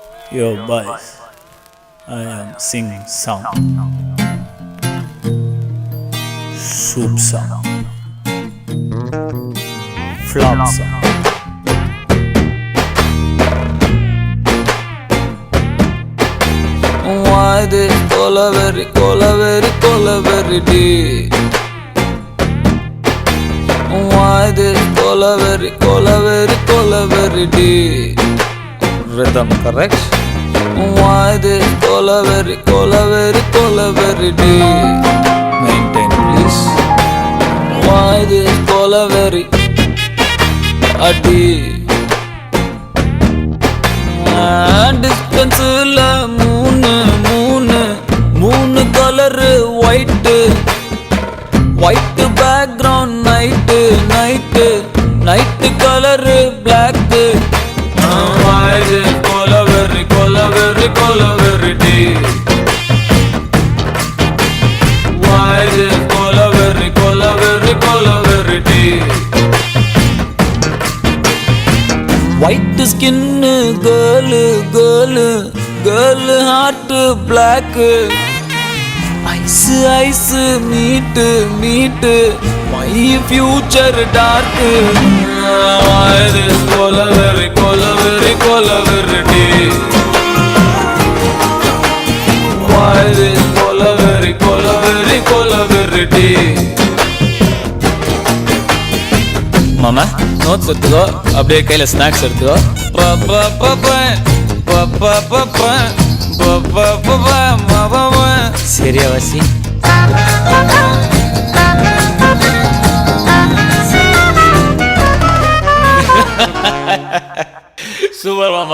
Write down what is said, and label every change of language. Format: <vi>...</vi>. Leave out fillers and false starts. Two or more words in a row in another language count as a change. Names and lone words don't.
<en>Yo boys, I am singing song, soup song, flop song. Why this colaveri, colaveri, colaveri day? Why this colaveri, colaveri, colaveri day? Rhythm correct? Why this colaveri, colaveri, colaveri day? Maintain please. Why this colaveri a day? Distance la moon color white background night color black. Why this colaveri, colaveri, colaveri day? Why this colaveri, colaveri, colaveri day? White skin girl heart black. Ice meet my future dark. Why this colaveri, colaveri, colaveri day? Why this colaveri, colaveri, colaveri day?</en> <ta>மாமா நோட்ஸ் எடுத்துக்கோ, அப்படியே கையில ஸ்நாக்ஸ் எடுத்துக்கோ. சரியா வாசி? சூப்பர் மாமா.</ta>